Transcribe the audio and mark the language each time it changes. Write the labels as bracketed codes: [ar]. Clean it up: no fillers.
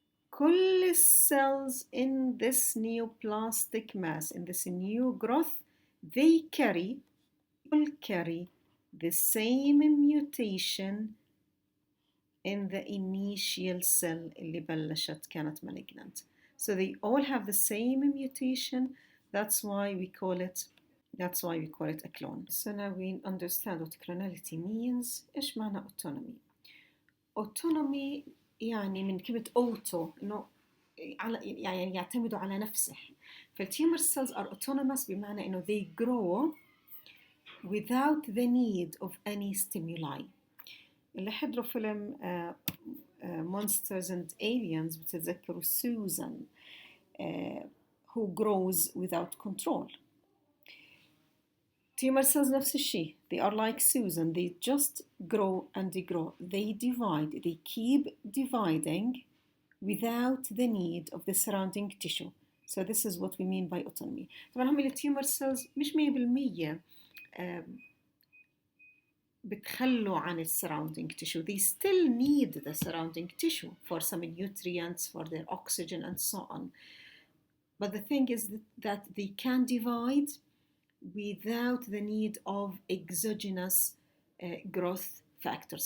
[en] كل cells in this neoplastic mass, in this new growth, they will carry the same mutation in the initial cell [ar] اللي بلشت كانت [en] malignant. So they all have the same mutation. That's why we call it a clone. So now we understand what clonality means. [ar] إيش معنى autonomy؟ autonomy يعني من كلمة auto إنه يعني يعتمدوا على نفسه. [en] فالtumor cells are autonomous [ar] بمعنى إنه [en] they grow without the need of any stimuli. [ar] اللي حضروا فيلم Monsters and Aliens بتتذكروا Susan [en] who grows without control. Tumor cells [ar] نفس الشيء. [en] They are like Susan. They just grow and they grow. They divide. They keep dividing without the need of the surrounding tissue. So this is what we mean by autonomy. [ar] طبعا هم الtumor cells مش 100% بتخلوا عن surrounding tissue. [en] They still need the surrounding tissue for some nutrients, for their oxygen and so on. But the thing is that they can divide without the need of exogenous growth factors.